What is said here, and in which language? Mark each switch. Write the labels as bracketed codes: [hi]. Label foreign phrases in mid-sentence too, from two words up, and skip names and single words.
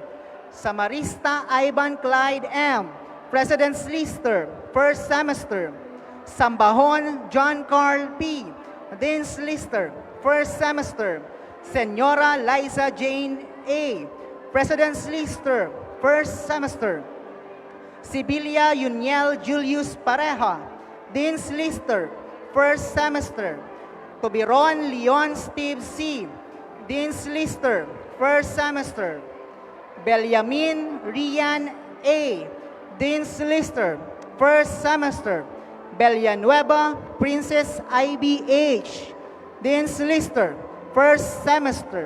[en] Samarista Ivan Clyde M., President's Lister, first semester. Sambahon John Carl P., Dean's Lister, first semester. Senora Liza Jane A., President's Lister, first semester. Sibilia Yuniel Julius Pareja, Dean's Lister, first semester. Tobiron Leon Steve C., Dean's Lister, first semester. Belyamin Rian A., Dean's Lister, first semester. Villanueva Princess IBH, Dean's Lister, first semester.